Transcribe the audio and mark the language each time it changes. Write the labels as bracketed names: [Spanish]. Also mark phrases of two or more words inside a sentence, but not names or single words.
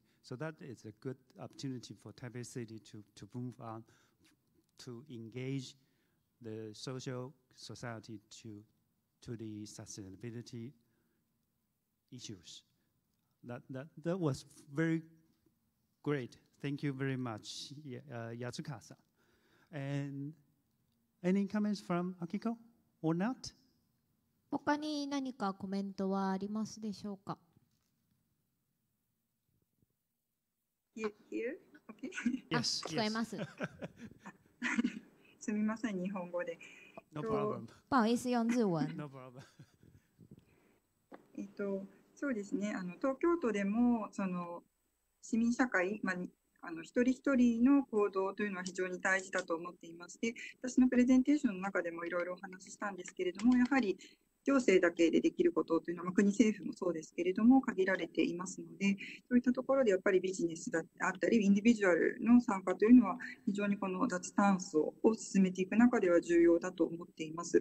[English] So that is a good opportunity for Taipei City to move on, to engage the social society to the sustainability issues. That was very great. Thank you very much, Yatsuka-san. And any comments from Akiko or not? [Japanese] 他に何かコメントはありますでしょうか。 [English] Here? Okay. [Japanese] 聞こえます。すみません、日本語で。 [English] No problem. [Chinese] 不好意思、用日文。 [English] No problem. [Japanese] そうですね。東京都でもその市民社会、一人一人の行動というのは非常に大事だと思っていまして、私のプレゼンテーションの中でもいろいろお話ししたんですけれども、やはり行政だけでできることというのは、国政府もそうですけれども限られていますので、そういったところでやっぱりビジネスだったりインディビジュアルの参加というのは非常にこの脱炭素を進めていく中では重要だと思っています。